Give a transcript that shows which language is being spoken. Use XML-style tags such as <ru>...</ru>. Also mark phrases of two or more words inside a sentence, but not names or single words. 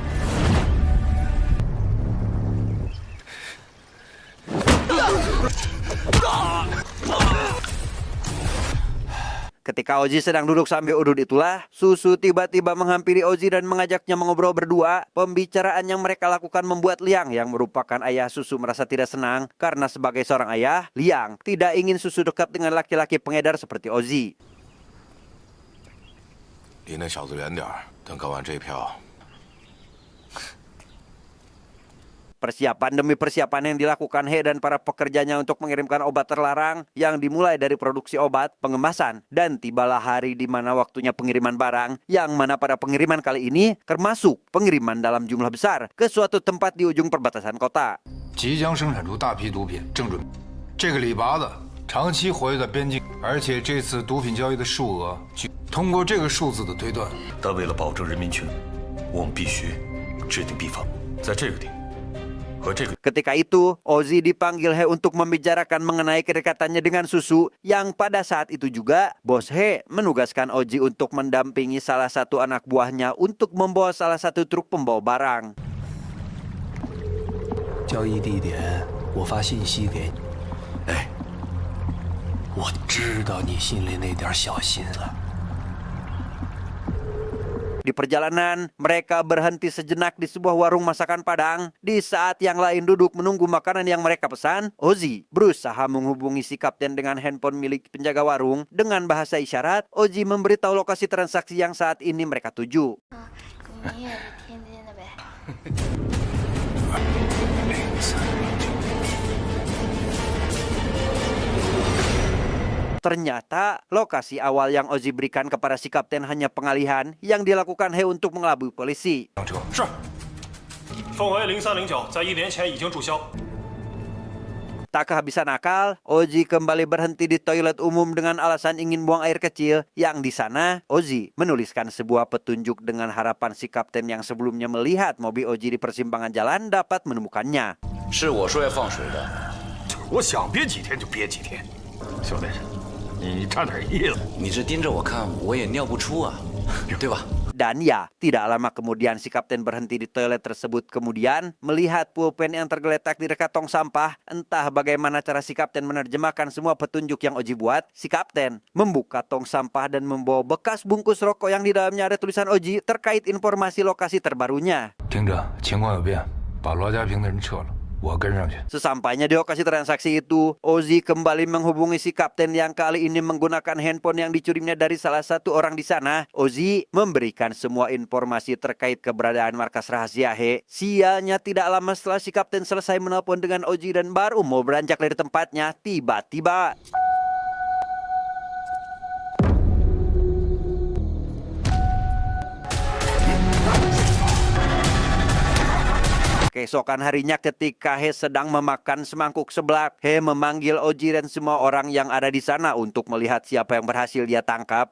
<id>Ketika Ozzy sedang duduk sambil udut itulah, Susu tiba-tiba menghampiri Ozzy dan mengajaknya mengobrol berdua. Pembicaraan yang mereka lakukan membuat Liang yang merupakan ayah Susu merasa tidak senang karena sebagai seorang ayah, Liang tidak ingin Susu dekat dengan laki-laki pengedar seperti Ozzy.</id> <zh>离那小子远点儿，等搞完这一票。</zh> <id>Persiapan demi persiapan yang dilakukan He dan para pekerjanya untuk mengirimkan obat terlarang yang dimulai dari produksi obat, pengemasan, dan tibalah hari di mana waktunya pengiriman barang, yang mana pada pengiriman kali ini termasuk pengiriman dalam jumlah besar ke suatu tempat di ujung perbatasan kota.</id> <zh>即将生产出大批毒品，正准这个李八子长期活跃在边境，而且这次毒品交易的数额，通过这个数字的推断，但为了保证人民群，我们必须制定 B 方，在这个点。</zh> <id>Ketika itu, Ozzy dipanggil He untuk membicarakan mengenai kedekatannya dengan Susu, yang pada saat itu juga, bos He menugaskan Ozzy untuk mendampingi salah satu anak buahnya untuk membawa salah satu truk pembawa barang.</id> <zh>交易地点，我发信息给你。哎，我知道你心里那点小心啊。</zh> <id>Di perjalanan, mereka berhenti sejenak di sebuah warung masakan Padang. Di saat yang lain duduk menunggu makanan yang mereka pesan, Ozi berusaha menghubungi si kapten dengan handphone milik penjaga warung. Dengan bahasa isyarat, Ozi memberitahu lokasi transaksi yang saat ini mereka tuju.</id> <zh>你也是天津的呗？</zh> <id>Ternyata lokasi awal yang Ozi berikan kepada si kapten hanya pengalihan yang dilakukan He untuk mengelabui polisi.</id> <zh>是。凤为0309在1年前已经注销。</zh> <id>Tak kehabisan akal, Ozi kembali berhenti di toilet umum dengan alasan ingin buang air kecil. Yang di sana, Ozi menuliskan sebuah petunjuk dengan harapan si kapten yang sebelumnya melihat mobil Ozi di persimpangan jalan dapat menemukannya.</id> <zh>是我说要放水的。我想憋几天就憋几天，兄弟，你差点意思。你这盯着我看，我也尿不出啊，对吧？</zh> <id>Dan ya, tidak lama kemudian si kapten berhenti di toilet tersebut kemudian melihat pulpen yang tergeletak di dekat tong sampah. Entah bagaimana cara si kapten menerjemahkan semua petunjuk yang Ozi buat. Si kapten membuka tong sampah dan membawa bekas bungkus rokok yang di dalamnya ada tulisan Ozi terkait informasi lokasi terbarunya.</id> <zh>听着，情况有变，把罗家坪的人撤了，我跟上去。</zh> <id>Sesampainya di lokasi transaksi itu, Ozi kembali menghubungi si kapten yang kali ini menggunakan handphone yang dicurinya dari salah satu orang di sana. Ozi memberikan semua informasi terkait keberadaan markas rahasia He. Sialnya tidak lama setelah si kapten selesai menelpon dengan Ozi dan baru mau beranjak dari tempatnya, tiba-tiba keesokan harinya ketika He sedang memakan semangkuk seblak, He memanggil Ozi dan semua orang yang ada di sana untuk melihat siapa yang berhasil dia tangkap.</id>